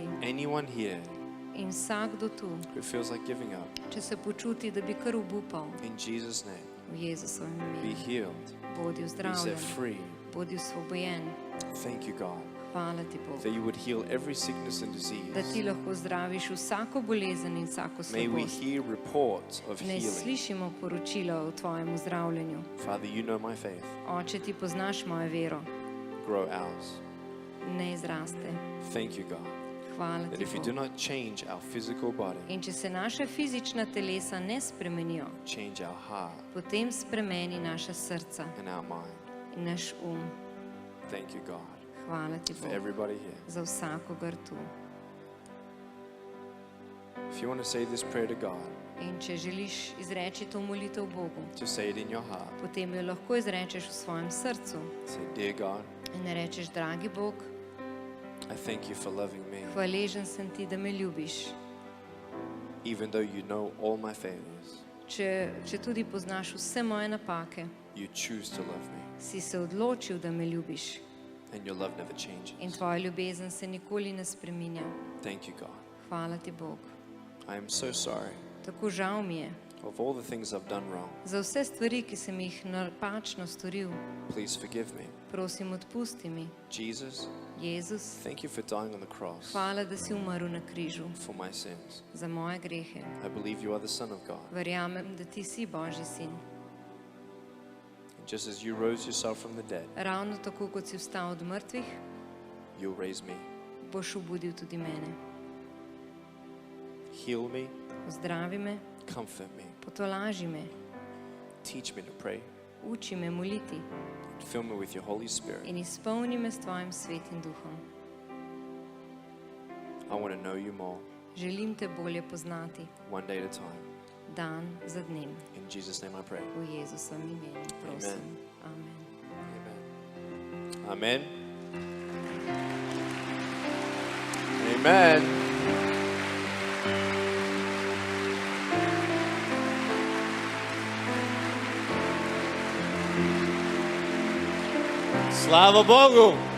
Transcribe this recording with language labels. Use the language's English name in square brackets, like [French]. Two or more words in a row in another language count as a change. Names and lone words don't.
[English] Anyone here [Slovenian] In vsakdo tu, [English] who feels like giving up, [Slovenian] če se počuti, da bi kar obupal, [English] in Jesus' name, [Slovenian] v Jezusovem [English] be [Slovenian] imenu, [English] healed, [Slovenian] bodi [English] be set [Slovenian] vzdravljen, [English] free. [Slovenian] bodi osvobojen. [English] Thank you, God, [Slovenian] Hvala ti, Bog, [English] that you would heal every sickness and [Slovenian] da ti [English] disease. [Slovenian] lahko zdraviš vsako bolezen in vsako [English] May we [Slovenian] slabost. [English] hear reports of [Slovenian] Ne [English] healing. [Slovenian] slišimo poročila o tvojem zdravljenju. [English] Father, you know my faith. [Slovenian] Oče, ti poznaš mojo vero, [English] Grow ours. [Slovenian] ne izraste. [English] Thank you, God, [Slovenian] Hvala [English] that [Slovenian] ti, [English] if you [Slovenian] Bog. [English] do not change our physical body, [Slovenian] In če se naša fizična telesa ne spremenijo, [English] change our heart [Slovenian] potem spremeni naša srca [English] and our mind. [Slovenian] in naš [English] Thank you, God, [Slovenian] Hvala ti, [English] for [Slovenian] Bog, [English] everybody here. [Slovenian] za vsakogar tu. [English] If you want to say this prayer to God, [Slovenian] In če želiš izreči to molitev Bogu, [English] just say it in your heart. [Slovenian] potem jo lahko izrečeš v svojem srcu [English] Say, dear God, [Slovenian] in rečeš, dragi Bog, [English] I thank you for loving me. [Slovenian] hvaležen sem ti, da me ljubiš. [English] Even though you know all my failures, [Slovenian] Če tudi poznaš vse moje napake, [English] you choose to love me. [Slovenian] si se odločil, da me ljubiš [English] And your love never changes. [Slovenian] in tvoja ljubezen se nikoli ne spreminja. [English] Thank you, God. [Slovenian] Hvala ti, Bog. [English] I am so sorry [Slovenian] Tako žal mi je [English] of all the things I've done wrong. [Slovenian] za vse stvari, ki sem jih napačno storil. [English] Please forgive me. [Slovenian] Prosim, odpusti mi. [English] Jesus, [Slovenian] Jezus, [English] thank you for dying on the cross [Slovenian] hvala, da si umrl na križu [English] for my sins. [Slovenian] za moje grehe. [English] I believe you are the Son of God. [Slovenian] Verjamem, da ti si Božji sin. [English] And just as you rose yourself from the dead, [Slovenian] Ravno tako, kot si vstal od mrtvih, [English] you'll raise me. [Slovenian] boš obudil tudi mene. [English] Heal me, [Slovenian] Zdravi me, [English] comfort me, [Slovenian] potolaži me, [English] teach me to pray, [Slovenian] uči me moliti [English] and fill me with your Holy Spirit. [Slovenian] in izpolni me s tvojim svetim duhom. [English] I want to know you more, [Slovenian] Želim te bolje poznati, [English] one day at a time. [Slovenian] dan za dnem. [English] In Jesus' name I pray. [Slovenian] V Jezusovem imenu prosim. [English] Amen. [Slovenian] Amen. Amen. Slava Bogu.